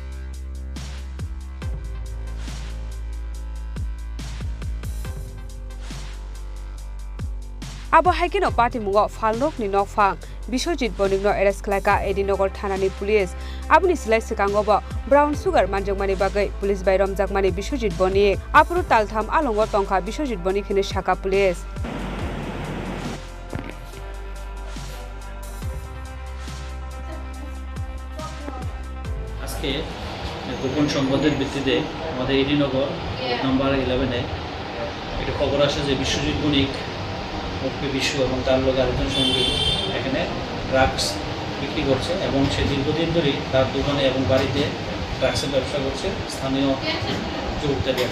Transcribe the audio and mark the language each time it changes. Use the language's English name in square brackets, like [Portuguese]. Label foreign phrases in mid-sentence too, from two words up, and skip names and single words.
[Kok Borok] Abo Haikino Patimungo Falnok ni Nokfang Bishojit Bonikno Eres Klaka Edinogor Thanani Police Abni Silai Sikangobo [English] Brown Sugar [Kok Borok] Manjangmani Bagai Police by Romjakmani Bishojit Bonik Apuru Taltham Alongo Tongka Bishojit Bonik hine Shaka Police [Bangla] আজকে গোপন সংবাদের ভিত্তিতে আমাদের এডিনগর নাম্বার 11-এ একটা খবর আসে যে বিশ্বজিৎ বণিক ওপি বিশ্ব এবং তার লোক আরেকজন সঙ্গী এখানে ড্রাগস বিক্রি করছে এবং সে দীর্ঘদিন ধরেই তার দোকানে এবং বাড়িতে ড্রাগসের ব্যবসা করছে, স্থানীয় যুবকদের কাছে।